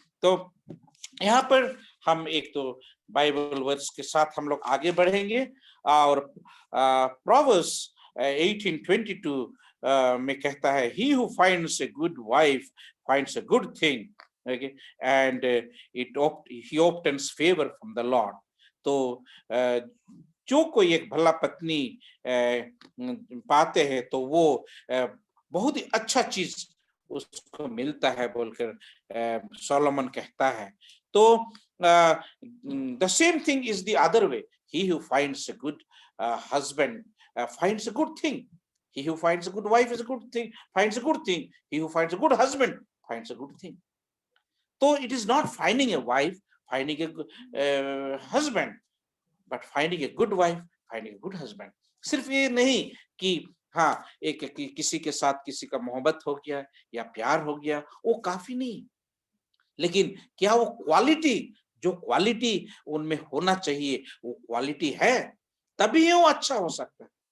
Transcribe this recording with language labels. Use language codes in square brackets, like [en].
[hi] तो यहाँ पर हम एक तो बाइबल वर्स के साथ हम लोग आगे बढ़ेंगे, और प्रोवर्ब्स 18:22 में कहता है, [en] he who finds a good wife finds a good thing, okay, and he obtains favor from the Lord. [hi] तो जो कोई एक भला पत्नी पाते हैं तो वो बहुत ही अच्छा चीज उसको मिलता है, बोलकर सोलोमन कहता है। [en] तो the same thing is the other way. He who finds a good husband finds a good thing. He who finds a good wife is a good thing, finds a good thing. He who finds a good husband finds a good thing. So it is not finding a wife, finding a husband, but finding a good wife, finding a good husband. [hi] सिर्फ ये नहीं कि हाँ, किसी के साथ किसी का मोहब्बत हो गया या प्यार हो गया, वो काफी नहीं, लेकिन क्या वो क्वालिटी, जो क्वालिटी उनमें होना चाहिए, वो क्वालिटी है, तभी वो अच्छा हो सकता है।